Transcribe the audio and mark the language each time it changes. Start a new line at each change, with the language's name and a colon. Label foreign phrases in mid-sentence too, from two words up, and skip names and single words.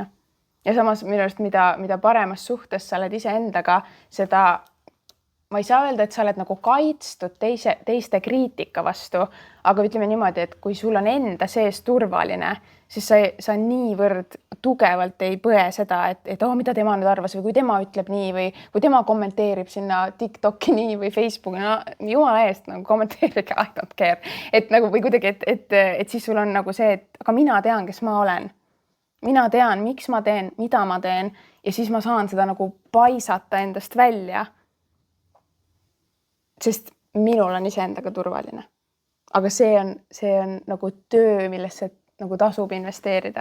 Estonian: Ja samas minu arust, mida paremas suhtes sa oled iseendaga, seda ma ei saa öelda, et sa oled nagu kaitstud teiste kriitika vastu, aga ütleme niimoodi, et kui sul on enda sees turvaline, siis sa niivõrd tugevalt ei põe seda, et mida tema nüüd arvas või kui tema ütleb nii või kui tema kommenteerib sinna TikToki nii või Facebooki, no jumala eest nagu kommenteerige,
English: I don't care.
Estonian: Et nagu või kuidagi, et siis sul on nagu see, et aga mina tean, kes ma olen. Mina tean, miks ma teen, mida ma teen ja siis ma saan seda nagu paisata endast välja. Sest minul on iseendaga turvaline. Aga see on nagu töö, millesse nagu tasub investeerida.